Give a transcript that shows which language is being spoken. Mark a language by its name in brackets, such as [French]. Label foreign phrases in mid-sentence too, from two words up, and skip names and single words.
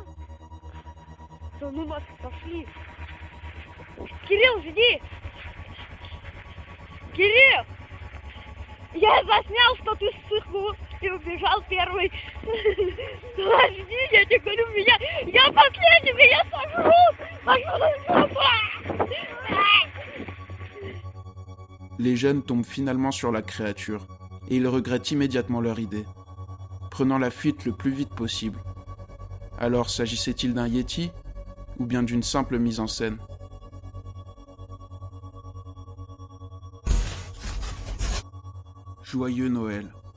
[Russian] Да ну нас пошли. Кирилл, жди. Кирилл. Я заснял, что ты сыхнул и убежал первый. Подожди, я тебе говорю, я последний, меня сожрут. [French] Les jeunes tombent finalement sur la créature, et ils regrettent immédiatement leur idée, prenant la fuite le plus vite possible. Alors, s'agissait-il d'un Yeti, ou bien d'une simple mise en scène? Joyeux Noël.